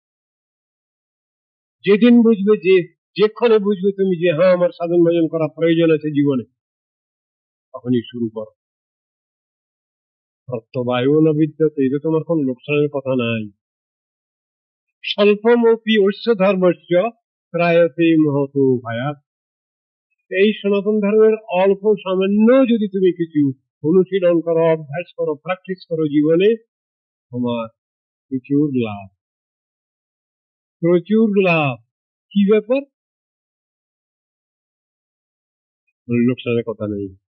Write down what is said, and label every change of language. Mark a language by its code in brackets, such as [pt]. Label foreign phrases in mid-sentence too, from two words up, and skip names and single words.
[bn] যেদিন বুঝবে, যেক্ষণে বুঝবে তুমি যে হ্যাঁ আমার সাধন ভজন করা প্রয়োজন আছে জীবনে, তখনই শুরু করো। [sa] প্রত্যবায়ু ন বিদ্যতে, [bn] এটা তোমার কোন লোকসানের কথা নাই। [sa] স্বল্পমপি অশ্য ধর্মস্য ত্রায়তে মহত ভয়াৎ, [bn] এই সনাতন ধর্মের অল্প সামান্য যদি তুমি কিছু অনুশীলন করো, অভ্যাস করো, প্র্যাকটিস করো জীবনে, তোমার প্রচুর লাভ, প্রচুর লাভ। কি ব্যাপার? লোকসানের কথা নেই।